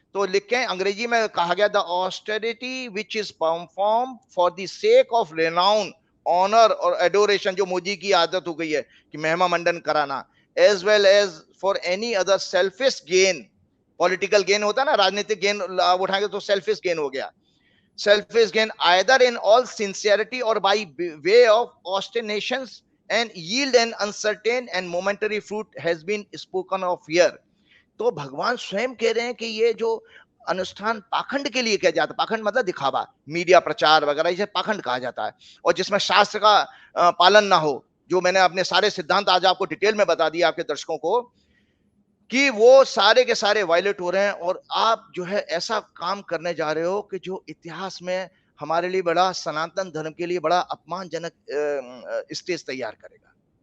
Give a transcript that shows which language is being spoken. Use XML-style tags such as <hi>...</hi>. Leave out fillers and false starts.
<hi>तो लिखे अंग्रेजी में कहा गया,</hi> <en>the austerity which is perform for the sake of renown,</en> <hi>honour और एडोरेशन, जो मोदी की आदत हो गई है कि महिमा मंडन कराना,</hi> <en>As well as for any other selfish gain.</en> <hi>Political gain होता है ना, राजनीतिक गेन उठाएंगे तो सेल्फिश गेन हो गया।</hi> <en>Selfish gain either in all sincerity or by way of ostentations and yield an uncertain and momentary fruit has been spoken of here।</en> <hi>तो भगवान स्वयं कह रहे हैं कि ये जो अनुष्ठान पाखंड के लिए किया जाता है, पाखंड मतलब दिखावा, मीडिया प्रचार वगैरह, इसे पाखंड कहा जाता है, और जिसमें शास्त्र का पालन ना हो, जो मैंने अपने सारे सिद्धांत आज आपको डिटेल में बता दिया आपके दर्शकों को, कि वो सारे के सारे वायलेट हो रहे हैं, और आप जो है ऐसा काम करने जा रहे हो कि जो इतिहास में हमारे लिए बड़ा, सनातन धर्म के लिए बड़ा अपमानजनक स्टेज तैयार करेगा।</hi>